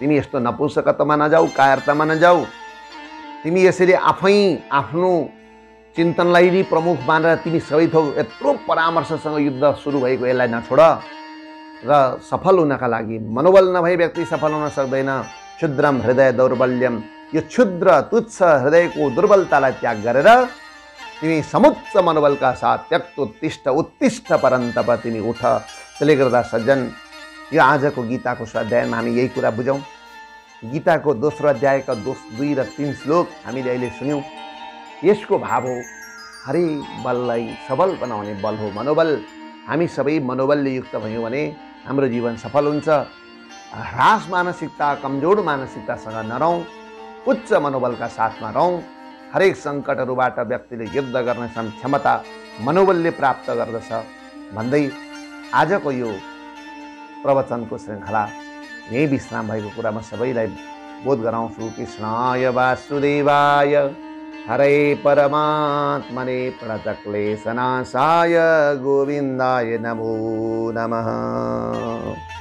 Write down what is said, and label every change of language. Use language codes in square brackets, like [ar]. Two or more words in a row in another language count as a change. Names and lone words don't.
[ne] तिमी यस्तो नपुंसकतामा नजाऊ, कायरतामा नजाऊ। तिमी यसरी आफै आफ्नो चिन्तनलाई नै प्रमुख मानेर तिमी सबै थोक यत्रो परामर्शसँग युद्ध सुरु भएको यसलाई नछोड। र सफल हुनका लागि मनोबल नभए व्यक्ति सफल हुन सक्दैन। [sa] क्षुद्रम हृदय दौर्बल्यम, [ne] यो क्षुद्र तुच्छ हृदयको दुर्बलतालाई त्याग गरेर तिमी समुच्च मनोबलका साथ [sa] त्यक्त उत्तिष्ठ परन्तप, [ne] तिमी उठ। त्यसले गर्दा सज्जन, यो आजको गीताको स्वाध्यायमा हामी यही कुरा बुझौँ। गीताको दोस्रो अध्यायका 2 र 3 श्लोक हामीले अहिले सुन्यौँ। यसको भाव हो, हरेक बललाई सबल बनाउने बल हो मनोबल। हामी सबै मनोबलले युक्त भयौँ भने हाम्रो जीवन सफल हुन्छ। ह्रास मानसिकता, कमजोर मानसिकतासँग नरहौँ, उच्च मनोबलका साथमा रहौँ। हरेक सङ्कटहरूबाट व्यक्तिले युद्ध गर्ने क्षमता मनोबलले प्राप्त गर्दछ भन्दै आजको यो प्रवचनको श्रृङ्खला यही विश्राम भएको कुरा म सबैलाई बोध गराउँछु। [sa] कृष्णाय वासुदेवाय हरे परमात्मने प्रणतक्लेशनाशाय गोविन्दाय नमो नमः।